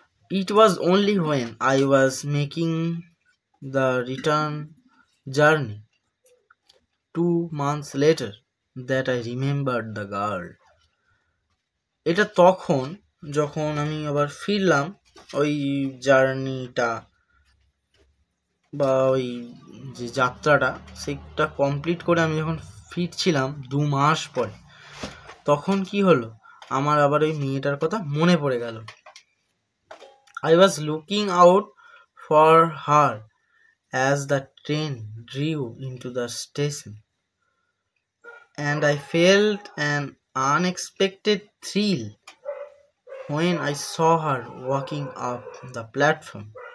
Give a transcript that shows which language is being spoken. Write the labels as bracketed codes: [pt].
[en] It was only when I was making the return journey 2 months later that I remembered the girl. [bn] এটা তখন যখন আমি আবার ফিরলাম ওই জার্নিটা বা ওই যে যাত্রাটা সেটা কমপ্লিট করে আমি যখন ফিরছিলাম 2 মাস পরে, তখন কি হলো, আমার আবার ওই মেয়েটার কথা মনে পড়ে গেল। [en] I was looking out for her as the train drew into the station, and I felt an unexpected thrill when I saw her walking up the platform.